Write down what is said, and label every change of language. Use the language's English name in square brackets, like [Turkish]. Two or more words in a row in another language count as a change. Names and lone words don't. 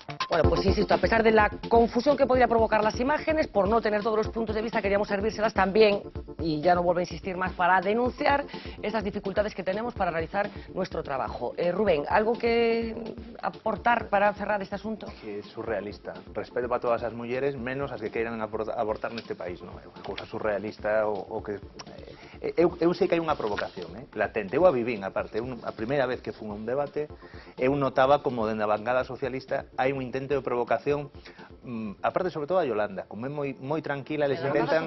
[Spanish] Bueno, pues insisto, a pesar de la confusión que podría provocar las imágenes, por no tener todos los puntos de vista, queríamos servírselas también, y ya no vuelvo a insistir más, para denunciar esas dificultades que tenemos para realizar nuestro trabajo. Rubén, ¿algo que aportar para cerrar este asunto? [Galician] Que é surrealista. Respeto para todas as mulleres, menos as que queiran abortar neste país, non? É unha cousa surrealista o que... Eu sei que hai unha provocación, latente. Eu a vivín, aparte. A primeira vez que fun a un debate, eu notaba como dende a bancada socialista hai un intento de provocación, aparte sobre todo a Yolanda, como é moi tranquila, les intentan...